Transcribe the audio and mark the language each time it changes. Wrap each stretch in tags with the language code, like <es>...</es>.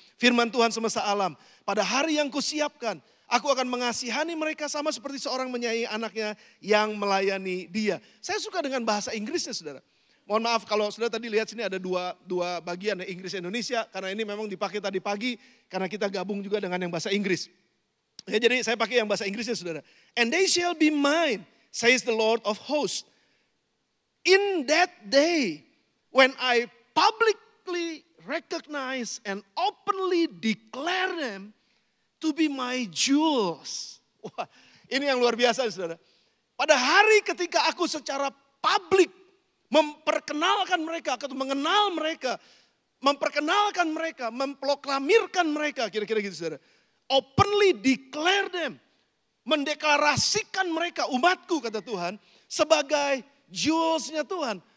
<id>Firman Tuhan semesta alam, pada hari yang kusiapkan, aku akan mengasihani mereka sama seperti seorang menyayangi anaknya yang melayani dia. Saya suka dengan bahasa Inggrisnya saudara. Mohon maaf kalau saudara tadi lihat sini ada dua bagian ya, Inggris Indonesia. Karena ini memang dipakai tadi pagi karena kita gabung juga dengan yang bahasa Inggris. Ya, jadi saya pakai yang bahasa Inggrisnya saudara.</id> <en>And they shall be mine, says the Lord of hosts. In that day when I publicly recognize and openly declare them to be my jewels.</en> <id>Wah, ini yang luar biasa saudara. Pada hari ketika aku secara publik memperkenalkan mereka atau mengenal mereka, memperkenalkan mereka, memproklamirkan mereka, kira-kira gitu saudara.</id> <en>Openly declare them,</en> <id>mendeklarasikan mereka, umatku kata Tuhan, sebagai jewels-nya Tuhan.</id>